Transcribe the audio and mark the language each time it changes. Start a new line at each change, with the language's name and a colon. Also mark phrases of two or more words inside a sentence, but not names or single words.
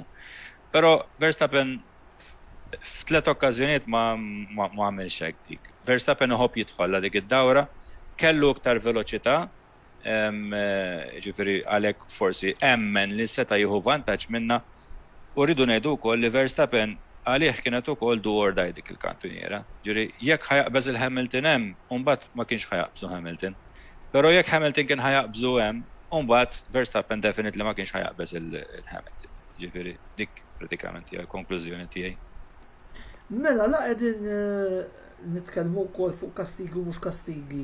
Maltese: Però Verstappen f'tliet okkażjonijiet ma għamilx hekk dik. Verstappen iħobb jidħol dik id-dawra, kellu iktar veloċità, ġifieri għalhekk forsi emmen li seta' jieħu vantaġġ minnha u rridu ngħidu wkoll li Verstappen għalih kienet ukoll
English: do or die
Maltese: dik il-kantuniera. Ġifieri jekk ħajaqbeż il-Hamilton hemm, u mbagħad ma kienx ħajaqbżu Hamilton. Però jekk Hamilton kien ħajaqbżu hemm, u mbagħad Verstappen definitely ma kienx ħajaqbeż il-Hamilton. Ġifieri dik pratikament hija l-konklużjoni tiegħi. Mela la qegħdin nitkellmu wkoll fuq kastigi u mhux kastigi.